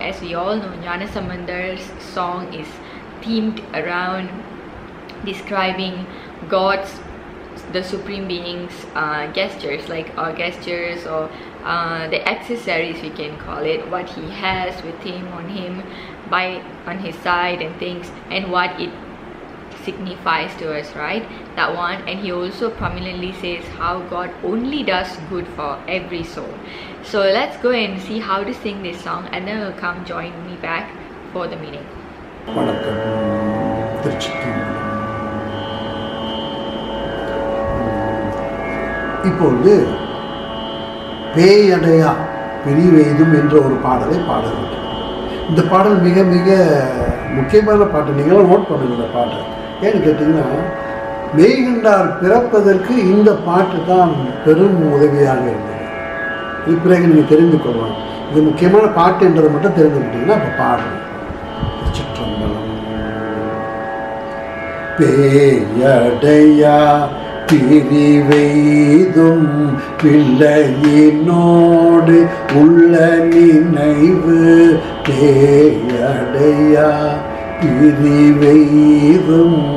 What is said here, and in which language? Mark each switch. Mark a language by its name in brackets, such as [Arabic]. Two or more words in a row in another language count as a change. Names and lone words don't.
[English] As we all know, Gnana Sambandhar's song is themed around describing God's, the Supreme Being's gestures, like our gestures or the accessories, we can call it, what he has with him, on his side and things, and what it signifies to us, right? That one. And he also prominently says how God only does good for every soul. So let's go and see how to sing this song, and then we'll come join me back for the meaning. [Tamil] இப்பொழுது பெய்யடைய பிரிவெய்தும் என்ற ஒரு பாடலை பாடுகிறோம். இந்த பாடல் மிக முக்கியமான பாட்டு. நீங்களும் நோட் பண்ணுங்க இந்த பாட்டை. ஏன்னு கேட்டிங்கன்னா, மெய்கண்டார் பிறப்பதற்கு இந்த பாட்டு தான் பெரும் உதவியாக இருந்தது. இது பிறகு நீங்கள் தெரிந்து கொள்ளலாம். இது முக்கியமான பாட்டு என்றதை மட்டும் தெரிஞ்சுக்கிட்டீங்கன்னா அப்போ பாடணும். சிற்றம்பலம். பெய்யடைய பிரிவெய்தும் பிள்ளையினோடு உள்ள நினைவு பெய்யடைய பிரிவெய்தும்